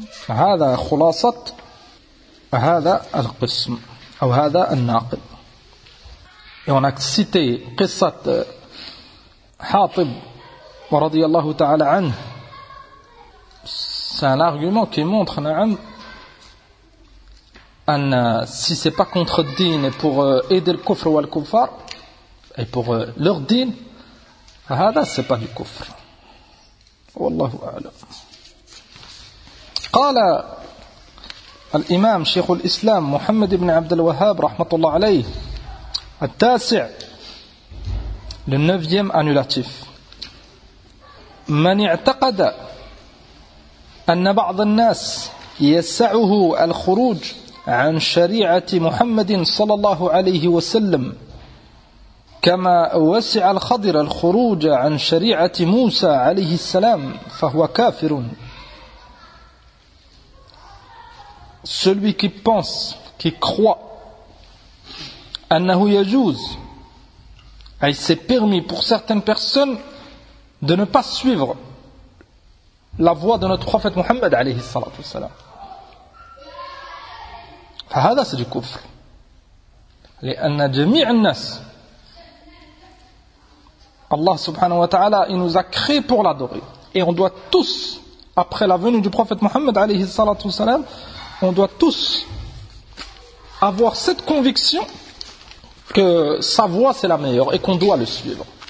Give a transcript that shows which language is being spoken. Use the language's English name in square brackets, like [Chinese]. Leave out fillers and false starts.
[Arabic] هذا خلاصة هذا القسم أو هذا الناقل [French] et on a cité [Arabic] قصة حاطب ورضي الله تعالى عنه [French] c'est un argument qui montre [Arabic] نعم أن [French] si c'est pas contre le din et pour aider le kufr ou le kufar Et pour leur dîn, [Arabic] هذا [French] c'est pas du kufr. [Arabic] والله أعلم. قال الإمام شيخ الإسلام محمد بن عبد الوهاب رحمة الله عليه التاسع للنفيم أنولاتيف من اعتقد أن بعض الناس يسعه الخروج عن شريعة محمد صلى الله عليه وسلم كما وسع الخضر الخروج عن شريعة موسى عليه السلام فهو كافر [French] celui qui pense qui croit [Arabic] أنه يجوز أي [French] c'est permis pour certaines personnes de ne pas suivre la voie de notre prophète Muhammad [Arabic] عليه الصلاة والسلام فهذا [French] c'est du كفر [Arabic] لأن جميع الناس الله سبحانه وتعالى [French] il nous a créé pour l'adorer. Et on doit tous, après la venue du prophète Mohammed [Arabic] عليه الصلاة والسلام, [French] on doit tous avoir cette conviction que sa voix c'est la meilleure et qu'on doit le suivre.